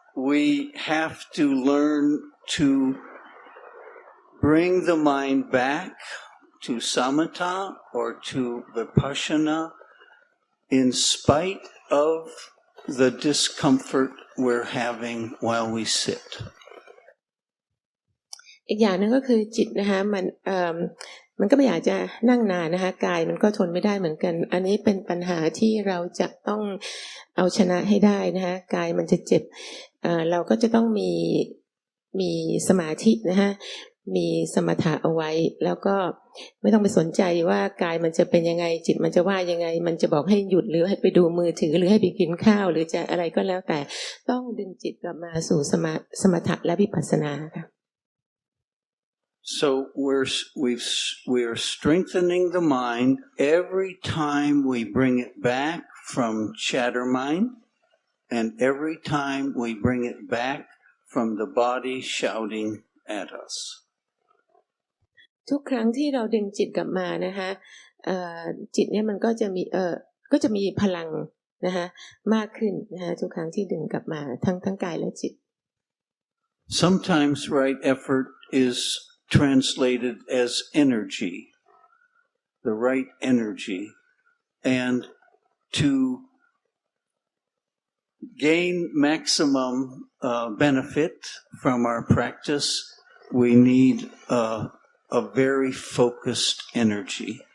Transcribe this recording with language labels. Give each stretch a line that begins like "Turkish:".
English: We have to learn to bring the mind back to samatha or to vipassana in spite of the discomfort we're having while we sit.
Thai: อีกอย่างนึงก็คือจิตนะคะมันก็ไม่อยากจะนั่งนานนะคะกายมันก็ทนไม่ได้เหมือนกันอันนี้เป็นปัญหาที่เราจะต้องเอาชนะให้ได้นะคะกายมันจะเจ็บเราก็จะต้องมีสมาธินะคะมีสมถะเอาไว้แล้วก็ไม่ต้องไปสนใจว่ากายมันจะเป็นยังไงจิตมันจะว่ายังไงมันจะบอกให้หยุดหรือให้ไปดูมือถือหรือให้ไปกินข้าวหรือจะอะไรก็แล้วแต่ต้องดึงจิตกลับมาสู่สมถะและวิปัสสนาค่ะ
English: So we're strengthening the mind every time we bring it back from chatter mind, and every time we bring it back from the body shouting at us.
Thai: ทุกครั้งที่เราดึงจิตกลับมานะคะจิตเนี่ยมันก็จะมีพลังนะคะมากขึ้นนะคะทุกครั้งที่ดึงกลับมาทั้งกายและจิต
English: Sometimes right effort is translated as energy, the right energy, and to gain maximum benefit from our practice, we need a very focused energy.